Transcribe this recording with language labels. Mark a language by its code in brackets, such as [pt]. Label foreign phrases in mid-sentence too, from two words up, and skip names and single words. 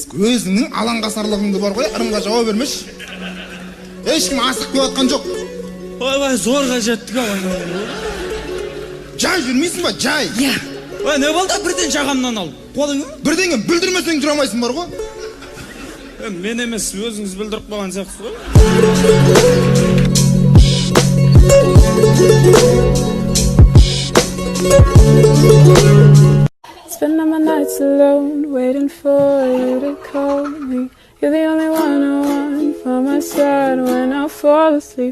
[kk] Өзіңнің алаңғасарлығыңды бар ғой, ырымға жауап бермеш. Ешкім асық кеп отқан жоқ. Ойбай, зорға жеттік ау. Жай жүрмейсің ба, жай. Я. Ой, не болды? Бірден жағамнан ал. Қолыңы? Бірдеңе бүлдірмесең жүре алмайсың бар ғой. [uz] Men emas, o'zingiz bildirib qo'ygan siyatsiz. [en] Spending my nights alone, waiting for you to call me. You're the only one I want by my side when I fall asleep.